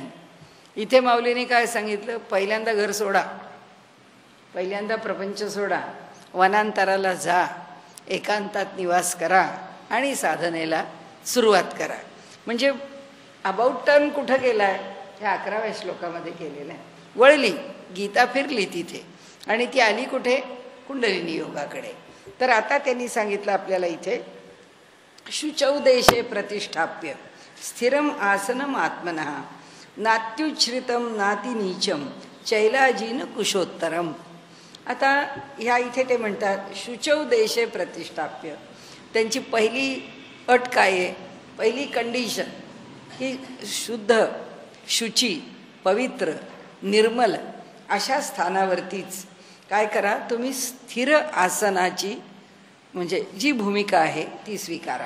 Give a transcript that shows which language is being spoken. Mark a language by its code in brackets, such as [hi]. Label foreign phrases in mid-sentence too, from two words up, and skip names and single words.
[mr] इथे माऊलीने काय सांगितलं? पहिल्यांदा घर सोडा, पहिल्यांदा प्रपंच सोडा, वनांतराला जा, एकांतात निवास करा आणि साधनेला सुरुवात करा. म्हणजे [en] about turn [mr] कुठं केला आहे? ह्या 11व्या श्लोकामध्ये केलेलं आहे. वळली, गीता फिरली तिथे आणि ती आली कुठे? कुंडलिनी योगाकडे. तर आता त्यांनी सांगितलं आपल्याला इथे, [sa] शुचौ देशे प्रतिष्ठाप्य स्थिरम आसनम आत्मनः नात्युच्छ्रितम नाति नीचम चैलाजीन कुशोत्तरम. [mr] आता ह्या इथे ते म्हणतात [sa] शुचौ देशे प्रतिष्ठाप्य. [mr] त्यांची पहिली अट काय आहे? पहिली कंडिशन की शुद्ध, शुची, पवित्र, निर्मल अशा स्थानावरतीच काय करा? तुम्ही स्थिर आसनाची म्हणजे जी भूमिका आहे ती स्वीकारा.